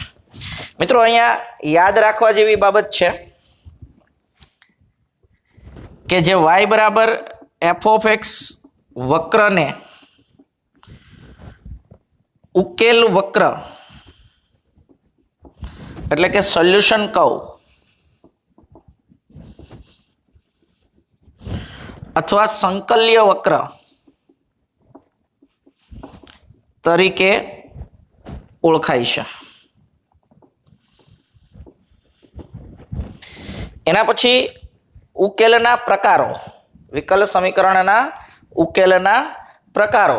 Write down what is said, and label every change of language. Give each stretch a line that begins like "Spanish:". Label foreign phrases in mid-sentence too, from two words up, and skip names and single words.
Gujarati: મિત્રો અહીંયા યાદ રાખવા જેવી બાબત છે કે જે y બરાબર
English: f of x
Gujarati: વક્રને ઉકેલ વક્ર એટલે કે
English: solution curve
Gujarati: અથવા સંકલ્ય વક્ર તરીકે ઓળખાય છે। એના પછી ઉકેલના પ્રકારો, વિકલ સમીકરણના ઉકેલના પ્રકારો।